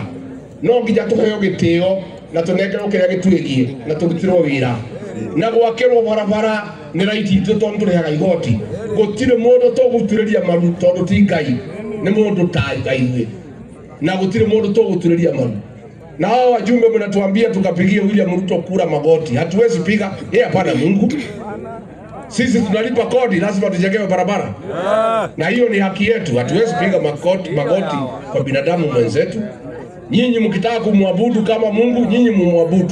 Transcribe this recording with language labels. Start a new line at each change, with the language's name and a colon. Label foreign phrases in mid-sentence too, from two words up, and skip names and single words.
Kikuyu: No nginya tũheo gĩtĩo na tũnengerwo kĩrĩa gĩtwĩgiĩ na tũrutirwo wĩra. Na gwakĩrwo barabara nĩ raiti itũ tondũ tũrĩhaga igoti. Gũtirĩ mũndũ tũgũturĩria maru tondũ ti Ngai, nĩ mũndũ ta Ngai. Na gũtirĩ mũndũ tũgũturĩria maru.
Swahili: Na hao wajumbe mnatuambia tukapigie William Ruto kura magoti. Hatuwezi piga, yeye hapana Mungu. Sisi tunalipa kodi, lazima tujengewe barabara. Na hiyo ni haki yetu. Hatuwezi piga magoti kwa binadamu mwenzetu. Nyinyi mkitaka kumwabudu kama Mungu, nyinyi mumwabudu.